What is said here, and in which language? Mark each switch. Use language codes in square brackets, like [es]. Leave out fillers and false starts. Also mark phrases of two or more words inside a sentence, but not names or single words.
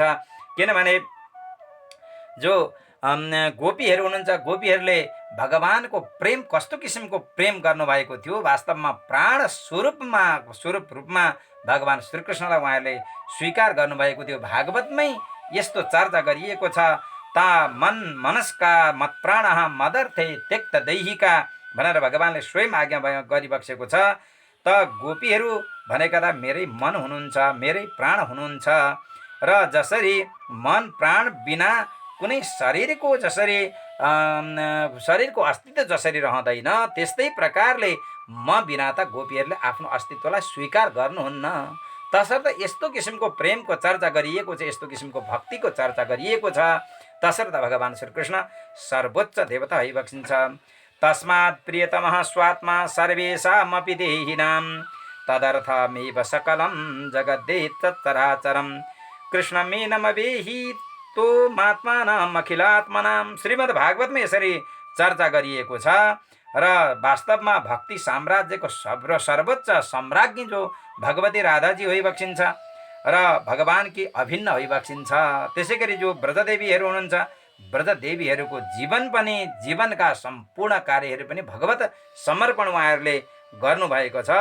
[ne] किनभने जो गोपीहरू हुनुहुन्छ, गोपीहरूले भगवानको प्रेम कस्तो किसिमको प्रेम गर्नुभएको थियो, वास्तवमा प्राण स्वरूप रूपमा भगवान श्रीकृष्णलाई उहाँहरूले स्वीकार गर्नुभएको थियो। भागवतमै यस्तो चर्चा गरिएको छ, [sa] ता मनस्का मत प्राण मदर्थे त्यक्त दैहिका [ne] भनेर भगवानले स्वयं आज्ञा गरिबक्सेको छ। त गोपीहरू भनेका त मेरै मन हुनुहुन्छ, मेरै प्राण हुनुहुन्छ। र जसरी मन प्राण बिना कुनै शरीरको अस्तित्व जसरी रहँदैन, त्यस्तै प्रकारले म बिना त गोपीहरूले आफ्नो अस्तित्वलाई स्वीकार गर्नुहुन्न। तसर्थ यस्तो किसिमको प्रेमको चर्चा गरिएको छ, यस्तो किसिमको भक्तिको चर्चा गरिएको छ। तसर्थ भगवान श्रीकृष्ण सर्वोच्च देवता भइबक्सिन्छ। [sa] तस्मात् प्रियतमः स्वात्मा सर्वेषामपि देहिनां तदर्थमेव सकलं जगद्देत् तच्चराचरं कृष्णमेनमवेहि तो महात्मानाम् अखिलात्मनां। [ne] श्रीमद् भागवतमा यसरी चर्चा गरिएको छ। र वास्तवमा भक्ति साम्राज्यको सर्वोच्च सम्राज्ञी जो भगवती राधाजी भइबक्सिन्छ र भगवानकी अभिन्न भइबक्सिन्छ। त्यसै गरी जो ब्रजदेवीहरू हुनुहुन्छ, ब्रजदेवीहरूको जीवन पनि, जीवनका सम्पूर्ण कार्यहरू पनि भगवत समर्पण उहाँहरूले गर्नुभएको छ।